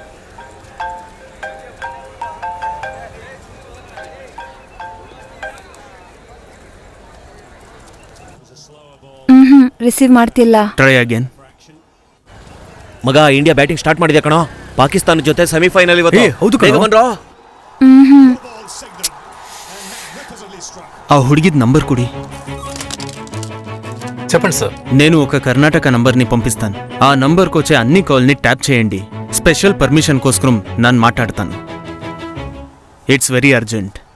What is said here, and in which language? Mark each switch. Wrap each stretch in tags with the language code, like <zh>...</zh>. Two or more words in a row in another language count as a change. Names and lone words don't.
<kn>ರಿಸೀವ್ ಮಾಡ್ತಿಲ್ಲ.</kn> <en>try again.</en> <kn>ಮಗ, ಇಂಡಿಯಾ</kn> <en>batting start</en> <kn>ಮಾಡಿದೆ ಕಣೋ. ಪಾಕಿಸ್ತಾನ ಜೊತೆ ಸೆಮಿಫೈನಲ್ ಇವತ್ತು. ಹೌದು ಬೇಗ ಬನ್ರೋ. ಆ ಹುಡುಗಿದ್ ನಂಬರ್ ಕೊಡಿ.</kn> <te>చెప్పండి సార్. నేను ఒక కర్ణాటక నంబర్ని పంపిస్తాను. ఆ నంబర్కి వచ్చే అన్ని కాల్ని ట్యాప్ చేయండి.</te> <en>special permission</en> <te>కోసరం ನಾನು మాట్లాడతాను.</te> <en>it's very urgent.</en>